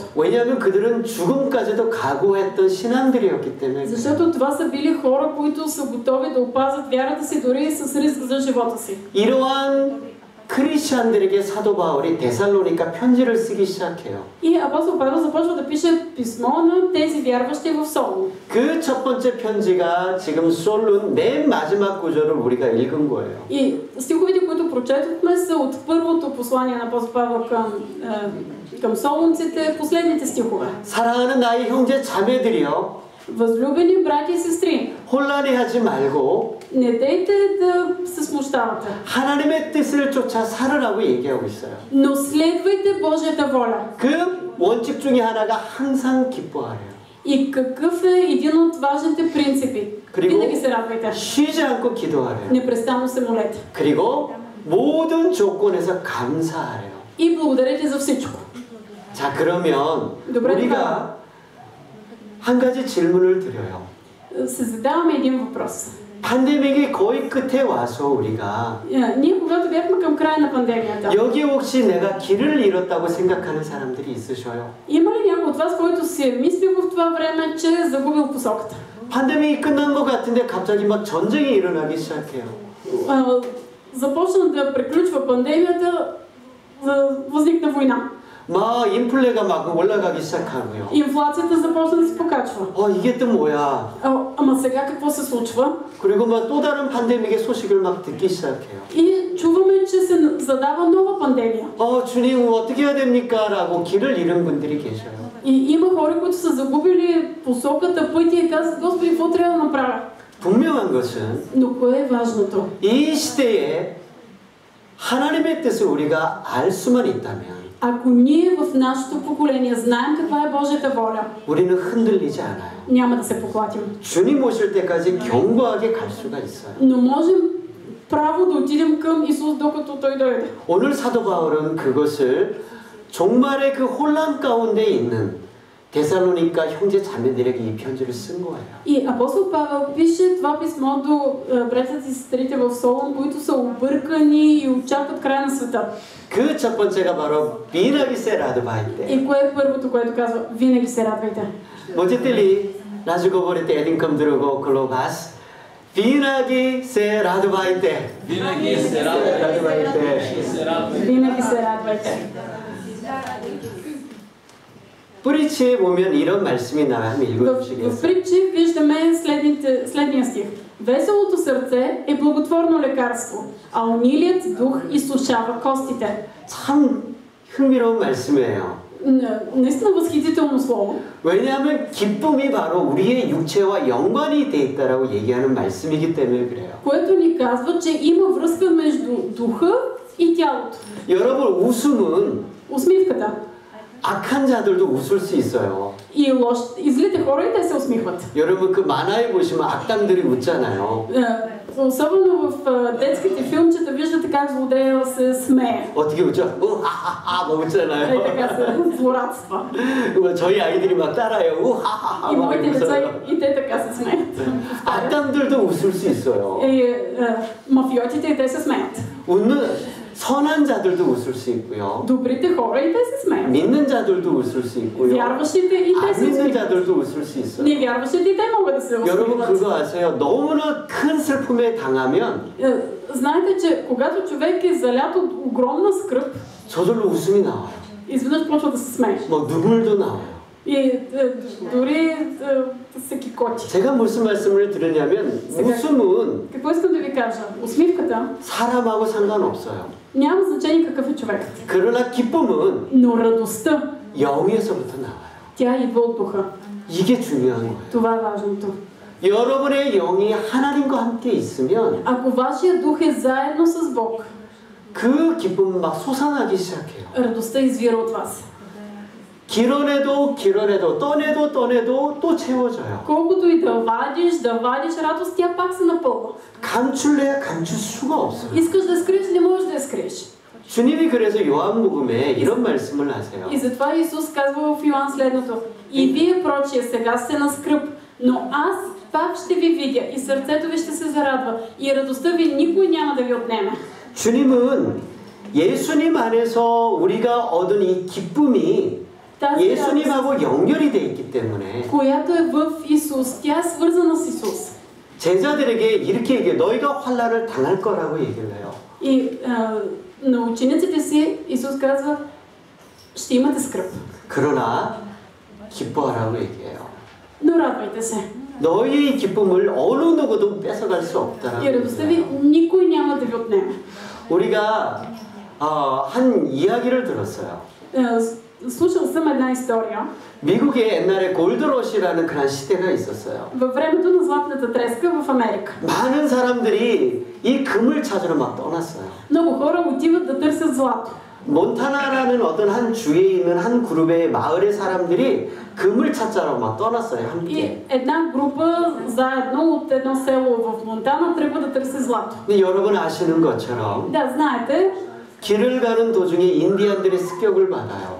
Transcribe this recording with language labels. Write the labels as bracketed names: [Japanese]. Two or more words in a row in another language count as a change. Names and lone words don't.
[Korean] 왜냐하면 그들은 죽음까지도 각오했던 신앙들이었기 때문에. [Bulgarian] Защото това са били хора, които са готови да опазят вярата си дори с риск за живота си. [Korean] 이러한 크리스천들에게 사도 바울이 데살로니가 편지를 쓰기 시작해요. [Bulgarian] И апостол Павел започва да пише писмо на тези вярващи в Солун. [Korean] 그 첫 번째 편지가 지금 솔룬 맨 마지막 구절을 우리가 읽은 거예요. [Bulgarian] И стиховете, които прочетохме, са от първото послание на апостол Павел към солунците, последните стихове. [Korean] 사랑하는 나의 형제 자매들이여, [Bulgarian] Възлюбени братя и сестри, [Korean] 혼란해하지 말고 [Bulgarian] не дейте да се смущавате, [Korean] 하나님의 뜻을 쫓아 살으라고 얘기하고 있어요. [Bulgarian] но следвайте Божията воля. [Korean] 그 원칙 중에 하나가 항상 기뻐하래요. [Bulgarian] И какъв е един от важните принципи? [Korean] 그리고 [Bulgarian] Винаги се радвайте. [Korean] 쉬지 않고 기도하래요. [Bulgarian] Непрестанно се молете. [Korean] 그리고 모든 조건에서 감사하래요. [Bulgarian] И благодарете за всичко. [Korean] 자, 그러면 [Bulgarian] добре, [Korean] 우리가 한 가지 질문을 드려요. [Bulgarian] Се задаваме един въпрос. [Korean] 팬데믹이 거의 끝에 와서 우리가 [Bulgarian] Ние, когато бяхме към края на пандемията, [Korean] 여기 혹시 내가 길을 잃었다고 생각하는 사람들이 있으셔요? [Bulgarian] има ли някой от вас, който си е мислил в това време, че е загубил посоката? [Korean] 팬데믹이 끝난 것 같은데 갑자기 막 전쟁이 일어나기 시작해요. [Bulgarian] Започна да приключва пандемията, възникна война. [Korean] 막 인플레가 막 올라가기 시작하고요. [Bulgarian] Инфлацията започна да се покачва. [Korean] 이게 또 뭐야? [Bulgarian] Ама сега какво се случва? [Korean] 그리고 막 또 다른 팬데믹의 소식을 막 듣기 시작해요. [Bulgarian] И чуваме, че се задава нова пандемия. [Korean] 주님 어떻게 해야 됩니까? 라고 길을 잃은 분들이 계셔요. [Bulgarian] И има хора, които са загубили посоката, пътя и казват, Господи, какво трябва да направя? [Korean] 분명한 것은 [Bulgarian] Но кое е важното? [Korean] 이 시대에 하나님의 뜻을 우리가 알 수만 있다면 [Bulgarian] Ако ние в нашето поколение знаем каква е Божията воля, [Korean] 우리는 흔들리지 않아요. [Bulgarian] няма да се поклатим. [Korean] 주님 오실 때까지 견고하게 갈 수가 있어요. [Bulgarian] Но можем право да отидем към Исус, докато Той дойде. [Korean] 오늘 사도 바울은 그것을 종말의 그 혼란 가운데 있는 데살로니가 형제 자매들에게 이 편지를 쓴 거예요. [Bulgarian] И апостол Павел пише това писмо до братята и сестрите в Солун, които са объркани и очакват края на света. [Korean] 그 첫 번째가 바로 [Bulgarian] Винаги се радвайте. И кое е първото, което казва? Винаги се радвайте. Можете ли 나주고버릴 때 에딩컴 들고 글로바스 비나기 се радвайте. Винаги се радвайте. Винаги се радвайте. [Korean] 프리치에 보면 이런 말씀이 나와요. 한번 [Bulgarian] В [Korean] 읽어주시겠어요? [Bulgarian] притчи виждаме следния стих. Веселото сърце е благотворно лекарство, а унилият дух изсушава костите. [Korean] 참 흥미로운 말씀이에요. [Bulgarian] Наистина възхитително слово. [Korean] 왜냐하면 기쁨이 바로 우리의 육체와 연관이 돼 있다라고 얘기하는 말씀이기 때문에 그래요. [Bulgarian] Което ни казва, че има връзка между духа и тялото. [Korean] 여러분 웃음은 [Bulgarian] Усмивката. [Korean] 악한 자들도 웃을 수 있어요. [Bulgarian] И злите хора и те се усмихват. [Korean] 여러분 그 만화에 보시면 악당들이 웃잖아요. [Bulgarian] Особено в детските филмчета виждате как злодея се смее. [Korean] 어떻게 웃죠? 우하하하 뭐 [Bulgarian] И [Korean] 웃잖아요. [Bulgarian] така се злорадства. [Korean] 저희 아이들이 막 따라해요. 우하하하 [Bulgarian] И [Korean] 막 [Bulgarian] моите деца [Korean] 웃어요. [Bulgarian] и те така се смеят. [Korean] 악당들도 웃을 수 있어요. [Bulgarian] И мафиотите и те се смеят. [Korean] 웃는 선한 자들도 웃을 수 있고요. [Bulgarian] Добрите хора и те се смеят. [Korean] 믿는 자들도 웃을 수 있고요. [Bulgarian] Вярващите и те [Korean] 안 [Bulgarian] се [Korean] 믿는 [Bulgarian] усмихват. [Korean] 자들도 웃을 수 있어요. [Bulgarian] Невярващите и те могат да се [Korean] 여러분 [Bulgarian] усмихват. [Korean] 그거 아세요? 너무나 큰 슬픔에 당하면 [Bulgarian] Знаете, че когато човек е залят от огромна скръб, [Korean] 저절로 웃음이 나와요. [Bulgarian] изведнъж почва да се смее. [Korean] 뭐 눈물도 나와요. [Bulgarian] И дори се кикоти. [Korean] 제가 무슨 말씀을 드리냐면 웃음은 [Bulgarian] Какво искам да ви кажа? Усмивката [Korean] 사람하고 상관없어요. [Bulgarian] няма значение какъв е човекът. [Korean] 그러나 기쁨은 [Bulgarian] Но радостта, [Korean] 영에서부터 나와요. [Bulgarian] тя идва от духа. [Korean] 이게 중요한 거예요. [Bulgarian] Това е важното. [Korean] 여러분의 영이 하나님과 함께 있으면 [Bulgarian] Ако вашия дух е заедно с Бог, [Korean] 그 기쁨은 막 솟아나기 시작해요. [Bulgarian] радостта извира от вас. [Korean] 길어내도 떠내도 또 채워져요. [Bulgarian] Колкото и да вадиш радост, тя пак се напълва. [Korean] 감출래야 감출 수가 없어요. [Bulgarian] Искаш да скриеш, не можеш да я скриеш. [Korean] 주님이 그래서 요한복음에 이런 말씀을 하세요. [Bulgarian] И затова Исус казва в Йоан следното. И вие, прочие, сега сте на скръб, но аз пак ще ви видя и сърцето ви ще се зарадва и радостта ви никой няма да ви отнеме. [Korean] 주님은 예수님 안에서 우리가 얻은 이 기쁨이 [Bulgarian] Тази радост, [Korean] 예수님하고 연결이 돼 있기 때문에 [Bulgarian] която е в Исус, тя е свързана с Исус. [Korean] 제자들에게 이렇게 얘기해요. 너희가 환난을 당할 거라고 얘기를 해요. [Bulgarian] И на учениците си Исус казва, ще имате скръб, [Korean] 그러나 기뻐하라고 얘기해요. [Bulgarian] но радвайте се. [Korean] 너희의 기쁨을 어느 누구도 뺏어갈 수 없다라고 [Bulgarian] И радостта ви [Korean] 얘기해요. [Bulgarian] никой няма да ви отнеме. [Korean] 우리가 한 이야기를 들었어요. [Bulgarian] Слушал съм една история. [Korean] 미국에 옛날에 골드러시라는 그런 시대가 있었어요. [Bulgarian] Във времето на златната треска в Америка. [Korean] 많은 사람들이 이 금을 찾으러 막 떠났어요. [Bulgarian] Много хора отиват да търсят злато. [Korean] 몬타나라는 어떤 한 주에 있는 한 그룹의 마을의 사람들이 금을 찾자로 막 떠났어요. [Bulgarian] И [Korean] 함께. [Bulgarian] една група заедно от едно село в Монтана тръгва да търси злато. [Korean] 근데 여러분 아시는 것처럼 [Bulgarian] Да, знаете, [Korean] 길을 가는 도중에 인디안들의 습격을 받아요.